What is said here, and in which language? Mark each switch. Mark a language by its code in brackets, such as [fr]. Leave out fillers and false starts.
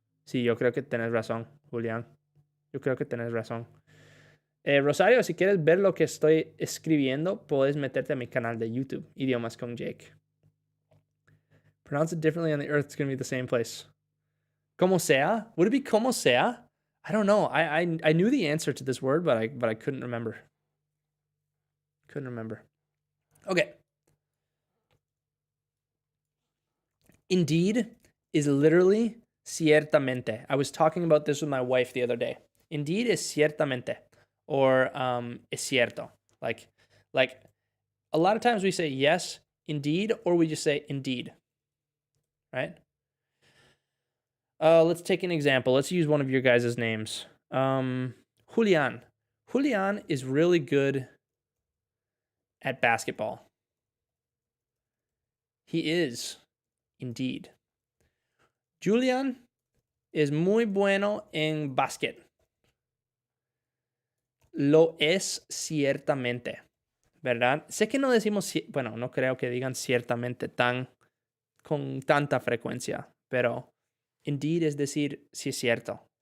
[es] Sí, yo creo que tenés razón, Julián. Yo creo que tenés razón. Rosario, si quieres ver lo que estoy escribiendo, puedes meterte a mi canal de YouTube, Idiomas con Jake. [en] Pronounce it differently on the earth, it's going to be the same place. Como sea? Would it be [es] como sea? [en] I don't know. I knew the answer to this word, but I couldn't remember. Couldn't remember. Okay. Indeed is literally ciertamente. I was talking about this with my wife the other day. Indeed is ciertamente, or [es] es cierto. [en] Like a lot of times we say yes, indeed, or we just say indeed, right? Let's take an example. Let's use one of your guys' names. Julian. Julian is really good at basketball. He is, indeed. [es] Julian es muy bueno en básquet. Lo es ciertamente, ¿verdad? Sé que no decimos, bueno, no creo que digan ciertamente con tanta frecuencia, pero indeed es decir, sí es cierto.